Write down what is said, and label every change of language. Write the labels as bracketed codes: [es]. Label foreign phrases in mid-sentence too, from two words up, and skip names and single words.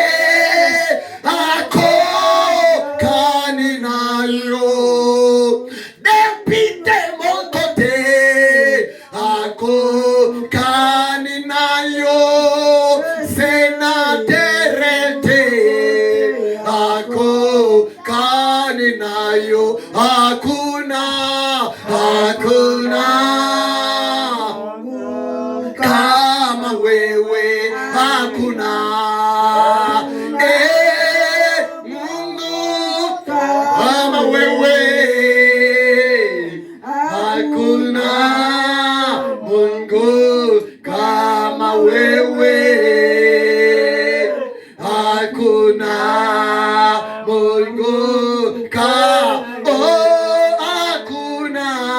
[ln] Ako kaninayo. [fr] Député mon côté. [ln] Ako kaninayo. Sénateur ako kaninayo. [sw] Hakuna kama wewe, hakuna Mungu kama wewe, hakuna Mungu kama wewe, hakuna Mungu hakuna